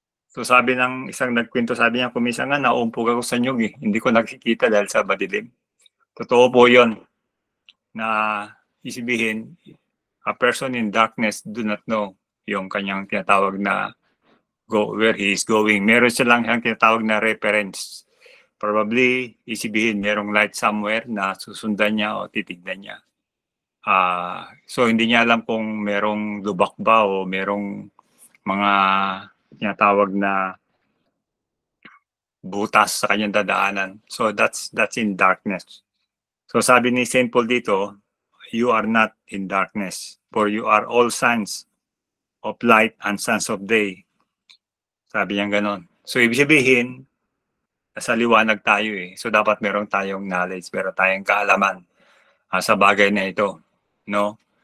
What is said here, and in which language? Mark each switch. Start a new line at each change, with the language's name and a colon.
Filipino: So sabi ng isang nagkwento, sabi niya, kuminsan nga nauumpog ako sa nyug hindi ko nakikita dahil sa madilim. Totoo po yun, na isibihin,
English: a person in darkness do not know
Filipino: yung kanyang tinatawag na
English: where he is going.
Filipino: Meron silang yung tinatawag na reference. Probably, isibihin, merong light somewhere na susundan niya o titignan niya. So hindi niya alam kung merong lubak ba o merong mga tinatawag na butas sa kanyang dadaanan.
English: So that's in darkness.
Filipino: So sabi ni St.
English: Paul dito, you are not in darkness, for you are all sons of light and sons of day.
Filipino: Sabi niya ganon. So ibig sabihin, nasa liwanag tayo So dapat meron tayong knowledge, meron tayong kaalaman sa bagay na ito, no?